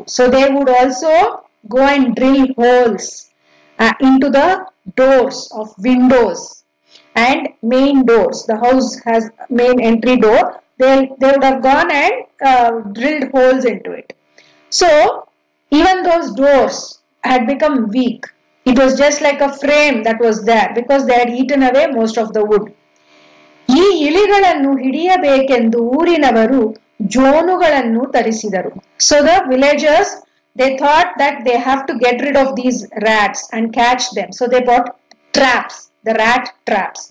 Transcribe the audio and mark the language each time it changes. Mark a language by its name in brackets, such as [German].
[English] So they would also go and drill holes into the doors of windows and main doors. The house has main entry door. They would have gone and drilled holes into it. So even those doors had become weak. It was just like a frame that was there because they had eaten away most of the wood. [Kannada] ಈ ಇಲಿಗಳನ್ನು ಹಿಡಿಯಬೇಕೆಂದು ಊರಿನವರು ಜೋನುಗಳನ್ನು ತರಿಸಿದರು. [English] So the villagers, they thought that they have to get rid of these rats and catch them. So they bought traps, the rat traps.